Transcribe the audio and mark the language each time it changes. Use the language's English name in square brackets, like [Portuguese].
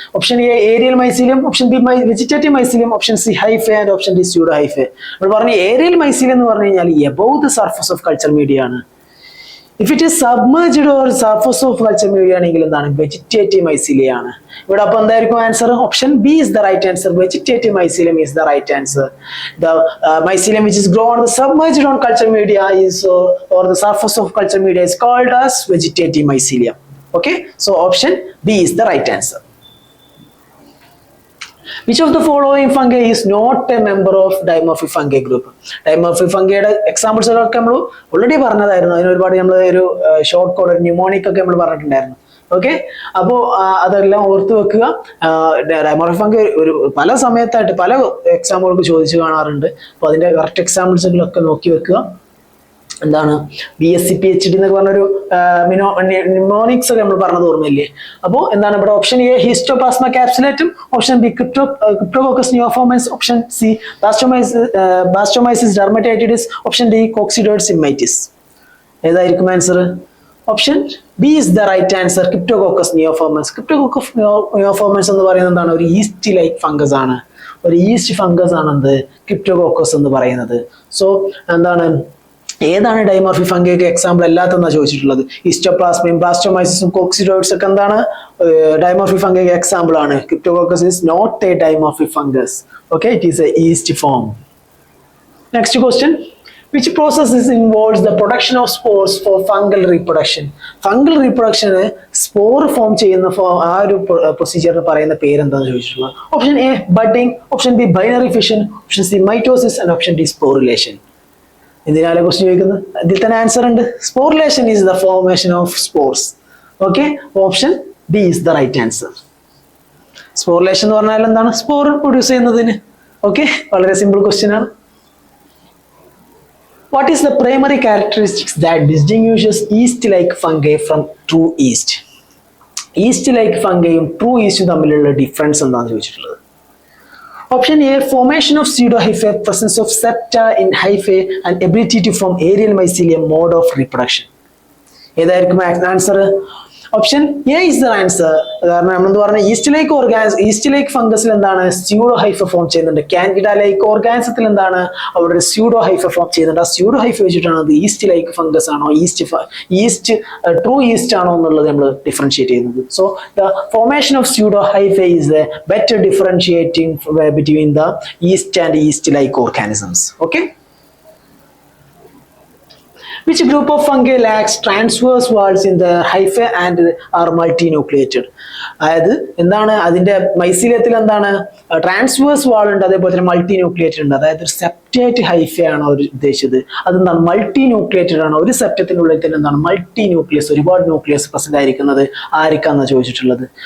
[English] Option A aerial mycelium, option B vegetative mycelium, option C hyphae and option D pseudo hyphae. [Malayalam] നമ്മൾ പറഞ്ഞ aerial mycelium എന്ന് പറഞ്ഞു കഴിഞ്ഞാൽ [English] above the surface of culture media [Malayalam] ആണ്. [English] if it is submerged or surface of culture media [Malayalam] ആണെങ്കിൽ എന്താണ്? Vegetative mycelium ആണ്. ഇവിടെ അപ്പൊ എന്തായിരിക്കും answer? [English] Option B is the right answer. Vegetative mycelium is the right answer. The mycelium which is grown on the submerged on culture media is or the surface of culture media is called as vegetative mycelium. Okay, so option B is the right answer. Which of the following fungi is not a member of dimorphic fungi group? [Malayalam] Dimorphic fungiയുടെ examples ഒക്കെ നമ്മൾ already പറഞ്ഞതായിരുന്നു. അതിന് ഒരുപാട് നമ്മൾ ഒരു short code mnemonic ഒക്കെ നമ്മൾ പറഞ്ഞിട്ടുണ്ടായിരുന്നു. Okay, അപ്പോൾ അതെല്ലാം ഓർത്ത് വെക്കുക. ഡൈമോർഫിക് ഫംഗി ഒരു പല സമയത്തായിട്ട് പല എക്സാമ്പിൾക്ക് ചോദിച്ചു കാണാറുണ്ട്. അപ്പോൾ അതിന്റെ കറക്റ്റ് എക്സാമ്പിൾസുകളൊക്കെ നോക്കി വെക്കുക. എന്താണ് BSc PhD എന്നൊക്കെ പറഞ്ഞൊരു ന്യൂമോണിക്സ് ഒക്കെ നമ്മൾ പറഞ്ഞത് ഓർമ്മയില്ലേ? അപ്പോൾ എന്താണ് ഇവിടെ? [English] Option A Histoplasma capsulatum, option B Cryptococcus neoformans, option C Blastomyces dermatitidis, option D Coccidioides immitis. ഏതായിരിക്കും answer? Option B is the right answer. Cryptococcus neoformans. Cryptococcus neoformans [Malayalam] എന്ന് പറയുന്നത് എന്താണ്? ഒരു ഈസ്റ്റ് ലൈക്ക് ഫംഗസ് ആണ്. ഒരു ഈസ്റ്റ് ഫംഗസ് ആണ് എന്ത് ക്രിപ്റ്റോകോക്കസ് എന്ന് പറയുന്നത്. സോ എന്താണ് ഏതാണ് ഡൈമോർഫിക് ഫംഗിക്ക് എക്സാമ്പിൾ അല്ലാത്തതെന്നാണ് ചോദിച്ചിട്ടുള്ളത്? ഹിസ്റ്റോപ്ലാസ്മയും ബ്ലാസ്റ്റോമൈസിസും കോക്സിഡോയിഡ്സ് ഒക്കെ എന്താണ് ഡൈമോർഫിക് ഫംഗിക്ക് എക്സാമ്പിൾ ആണ്. [English] Cryptococcus is not a dimorphic fungus. Okay, it is a yeast form. Next question, which process involves the production of spores for fungal reproduction? [Malayalam] Fungal reproduction spore form ചെയ്യുന്ന ആ ഒരു പ്രൊസീജിയറിന് പറയുന്ന പേരെന്താണെന്ന് ചോദിച്ചിട്ടുള്ളത്? [English] Option A budding, option B binary fission, option C mitosis and option D sporulation. [Malayalam] എന്തിനാണ് question ചോദിക്കുന്നത്? ഇതിൽ തന്നെ ആൻസർ ഉണ്ട്. [English] Sporulation is the formation of spores. Okay, option B is the right answer. [Malayalam] Sporulation എന്ന് പറഞ്ഞാൽ എന്താണ്? സ്പോർ പ്രൊഡ്യൂസ് ചെയ്യുന്നതിന്. Okay, വളരെ സിമ്പിൾ ക്വസ്റ്റ്യൻ ആണ്. [English] What is the primary characteristics that distinguishes yeast-like fungi from true yeast? [Malayalam] Yeast-like fungiയും true yeasറ്റും തമ്മിലുള്ള difference എന്താണെന്ന് ചോദിച്ചിട്ടുള്ളത്? [English] Option A, formation of pseudohyphae, presence of septa in hyphae and ability to form aerial mycelium, mode of reproduction. [Malayalam] ഏതായിരിക്കും answer? [English] Option A is the answer. [Malayalam] കാരണം നമ്മളെന്ത് പറഞ്ഞ east like ഫംഗസിൽ എന്താണ് pseudo Haifa form ചെയ്യുന്നുണ്ട്. Candida like ഓർഗാനിസത്തിൽ എന്താണ് അവിടെ pseudo Haifa form ചെയ്യുന്നുണ്ട്. ആ സ്യൂഡോ ഹൈഫ വെച്ചിട്ടാണ് അത് ഈസ്റ്റ് ലൈക്ക് ഫംഗസ് ആണോ ഈസ്റ്റ് ട്രൂ ഈസ്റ്റ് ആണോ എന്നുള്ളത് നമ്മൾ ഡിഫറൻഷിയേറ്റ് ചെയ്യുന്നത്. [English] So the formation of pseudo hyphae is the better differentiating between the yeast and yeast like organisms. Okay, which group of fungi lacks transverse walls in the hyphae and are multinucleated? [Malayalam] അതായത് എന്താണ് അതിന്റെ മൈസീലിയത്തിൽ എന്താണ് transverse വാൾ ഉണ്ട്, അതേപോലെ തന്നെ multi nucleated ഉണ്ട്. അതായത് ഒരു സെപ്റ്റേറ്റ് ഹൈഫ ആണ് അവർ ഉദ്ദേശിച്ചത്. അതെന്താണ് മൾട്ടി ന്യൂക്ലിയേറ്റഡ് ആണ്. ഒരു സെപ്റ്റത്തിനുള്ളിൽ തന്നെ എന്താണ് മൾട്ടി ന്യൂക്ലിയസ്, ഒരുപാട് ന്യൂക്ലിയസ് പ്രസന്റ് ആയിരിക്കുന്നത് ആർക്കാന്നാണ് ചോദിച്ചിട്ടുള്ളത്?